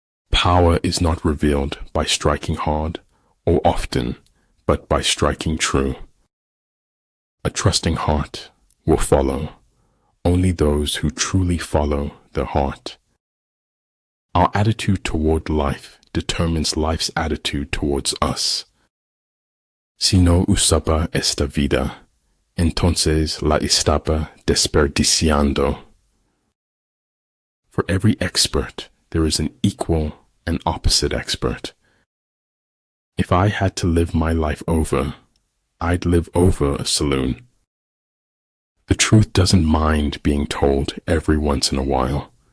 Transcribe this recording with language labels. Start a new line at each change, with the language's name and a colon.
English: Power is not revealed by striking hard or often, but by striking true. A trusting heart will follow only those who truly follow their heart. Our attitude toward life determines life's attitude towards us.
Spanish: Si no usaba esta vida, entonces la estaba desperdiciando.
English: For every expert, there is an equal and opposite expert. If I had to live my life over, I'd live over a saloon. The truth doesn't mind being told every once in a while.